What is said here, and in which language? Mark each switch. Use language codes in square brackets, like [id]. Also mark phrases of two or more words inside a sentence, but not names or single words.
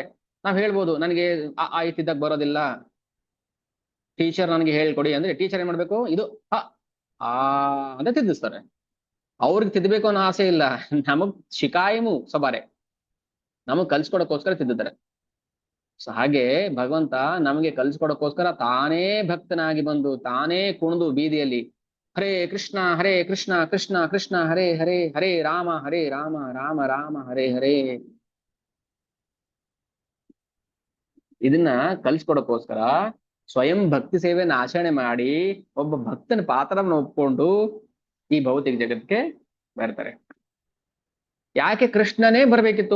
[kn] ನಾವ್ ಹೇಳ್ಬೋದು ನನಗೆ ಆಯ್ತಿದ್ದಾಗ ಬರೋದಿಲ್ಲ, ಟೀಚರ್ ನನಗೆ ಹೇಳ್ಕೊಡಿ ಅಂದ್ರೆ ಟೀಚರ್ ಏನ್ ಮಾಡ್ಬೇಕು, ಇದು ಆ ಆ ಅಂತ ತಿದ್ದಿಸ್ತಾರೆ. ಅವ್ರಿಗೆ ತಿದ್ದಬೇಕು ಅನ್ನೋ ಆಸೆ ಇಲ್ಲ, ನಮಗ್ ಶಿಕಾಯಮು ಸಬಾರೆ, ನಮಗ್ ಕಲ್ಸ್ಕೊಡಕ್ಕೋಸ್ಕರ ತಿದ್ದಿದ್ದಾರೆ. ಸೊ ಹಾಗೆ ಭಗವಂತ ನಮಗೆ ಕಲ್ಸ್ಕೊಡಕ್ಕೋಸ್ಕರ ತಾನೇ ಭಕ್ತನಾಗಿ ಬಂದು ತಾನೇ ಕುಣಿದು ಬೀದಿಯಲ್ಲಿ [sa] ಹರೇ ಕೃಷ್ಣ ಕೃಷ್ಣ ಕೃಷ್ಣ ಹರೇ ಹರೇ, ಹರೇ ರಾಮ ರಾಮ ರಾಮ ಹರೇ ಹರೇ, [kn] ಇದನ್ನ ಕಲ್ಸ್ಕೊಡಕ್ಕೋಸ್ಕರ ಸ್ವಯಂ ಭಕ್ತಿ ಸೇವೆಯನ್ನು ಆಚರಣೆ ಮಾಡಿ ಒಬ್ಬ ಭಕ್ತನ ಪಾತ್ರವನ್ನು ಒಪ್ಕೊಂಡು ಈ ಭೌತಿಕ ಜಗತ್ಗೆ ಬರ್ತಾರೆ. ಯಾಕೆ ಕೃಷ್ಣನೇ ಬರ್ಬೇಕಿತ್ತು?